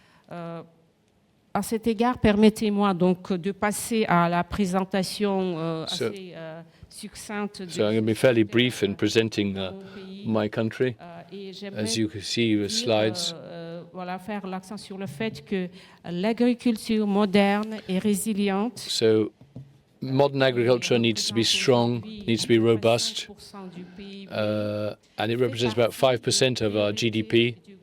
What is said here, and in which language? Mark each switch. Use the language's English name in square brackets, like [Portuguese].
[French] À cet égard, permettez-moi donc de passer à la présentation assez succincte. [English] So I'm going to be fairly brief in presenting my country. As you can see with slides. [French] Voilà, faire l'accent sur le fait que l'agriculture moderne et résiliente. [English] So modern agriculture needs to be strong, needs to be robust, and it represents about 5% of our GDP.